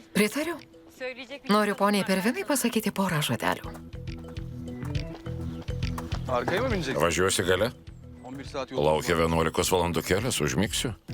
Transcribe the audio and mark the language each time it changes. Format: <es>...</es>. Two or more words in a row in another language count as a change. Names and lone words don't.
<lt>Pritariu.</lt> <tr>Söyleyecek bir</tr> <lt>Noriu poniai Pervinai pasakyti porą žodelių.</lt> <tr>Arkaya mı bineceksin?</tr> <lt>Važiuosi gale?</lt> <tr>11 saat yol.</tr> <lt>Laukia 11 valandų kelias, užmigsiu.</lt>